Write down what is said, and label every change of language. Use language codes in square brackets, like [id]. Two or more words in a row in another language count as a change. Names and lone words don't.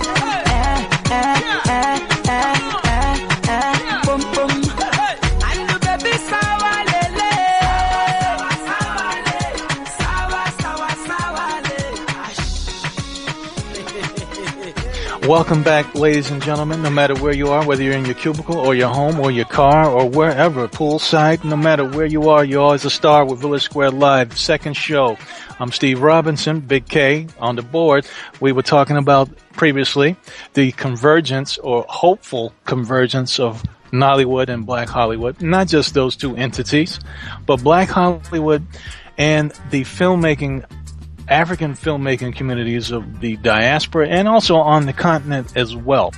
[en] Pom pom. And the baby sawa lele, sawa sawa sawa le. Welcome back, ladies and gentlemen, no matter where you are, whether you're in your cubicle or your home or your car or wherever, poolside, no matter where you are, you're always a star with Village Square Live, second show. I'm Steve Robinson, Big K, on the board. We were talking about previously the convergence or hopeful convergence of Nollywood and Black Hollywood, not just those two entities, but Black Hollywood and the filmmaking African filmmaking communities of the diaspora and also on the continent as well.